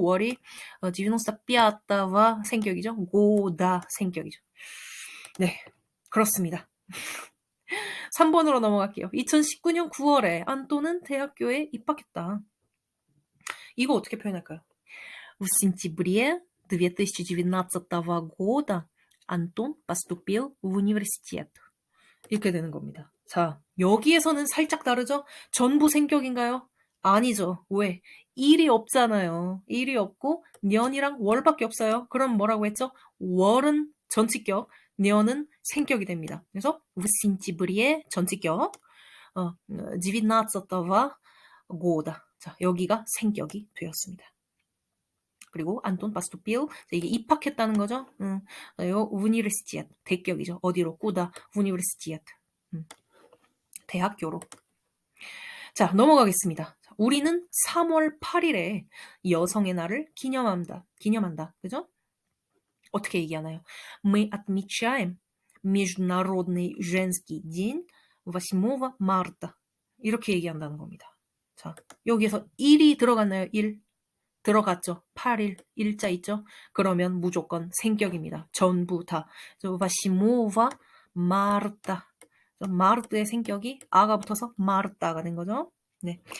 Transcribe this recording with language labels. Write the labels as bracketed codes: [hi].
[ko] 월이 95와 생격이죠? 고다 생격이죠. 네. 그렇습니다. 3번으로 넘어갈게요. 2019년 9월에 안토는 대학교에 입학했다. 이거 어떻게 표현할까요? [ru] В сентябре 2019 года Антон поступил в университет. [ko] 이렇게 되는 겁니다. 자, 여기에서는 살짝 다르죠? 전부 생격인가요? 아니죠. 왜? 일이 없잖아요. 일이 없고 년이랑 월밖에 없어요. 그럼 뭐라고 했죠? 월은 전치격, 년은 생격이 됩니다. 그래서 [ru] в сентябре [ko] 전치격, 19 [ru] года. [ko] 자, 여기가 생격이 되었습니다. 그리고 안톤 파스토필 이게 입학했다는 거죠. 우니버시티에트 대격이죠. 어디로? 꾸다 우니버시티에트 대학교로. 자, 넘어가겠습니다. 우리는 3월 8일에 여성의 날을 기념한다. 그죠? 어떻게 얘기하나요? [ru] Мы отмечаем Международный женский день 8 марта. [ko] 이렇게 얘기한다는 겁니다. 자, 여기에서 1이 들어갔나요? 1. 들어갔죠. 8일, 일자 있죠? 그러면 무조건 생격입니다. 전부 다. 8 마르타. 마르트의 생격이 아가 붙어서 마르타가 된 거죠. 네.